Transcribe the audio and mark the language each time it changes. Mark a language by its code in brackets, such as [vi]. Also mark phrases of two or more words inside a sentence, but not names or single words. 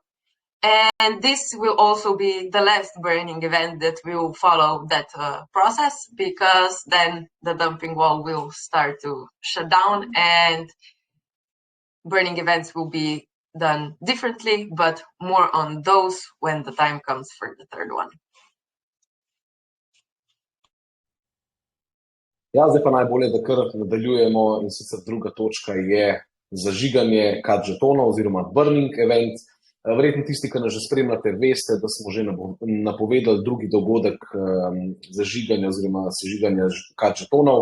[en] And this will also be the last burning event that will follow that process, because then the dumping wall will start to shut down and burning events will be done differently, but more on those when the time comes for the third one. [sl] Ja, zdaj pa najbolje, da kar nadaljujemo, in sicer druga točka je zažiganje CUT žetonov oziroma [en] burning event. [sl] Verjetno tisti, ki nas že spremljate, veste, da smo že napovedali drugi dogodek zažiganja oziroma sežiganja CUT žetonov.